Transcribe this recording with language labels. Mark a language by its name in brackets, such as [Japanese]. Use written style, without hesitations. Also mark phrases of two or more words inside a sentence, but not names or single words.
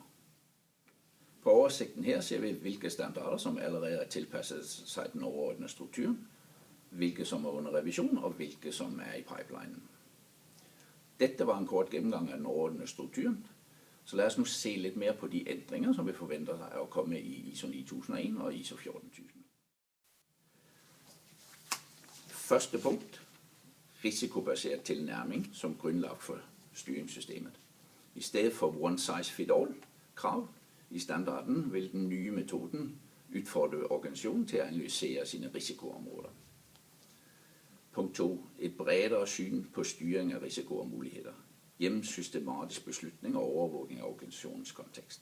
[Danish] På oversigten her ser vi, hvilke standarder, som allerede er tilpasset sig den overordnede struktur, hvilke som er under revision og hvilke som er i pipelinen. Dette var en kort gennemgang af den overordnede struktur, så lad os nu se lidt mere på de ændringer, som vi forventer at komme i ISO 9001 og ISO 14000. Første punkt. [Norwegian] risikobasert tilnærming som grunnlag for styringssystemet. I stedet for [English] one size fit all- [Norwegian] krav i standarden vil den nye metoden utfordre organisasjonen til å analysere sine risikoområder. Punkt 2. Et bredere syn på styring av risiko og muligheter, gjennom systematisk beslutning og overvåking av organisasjonens kontekst.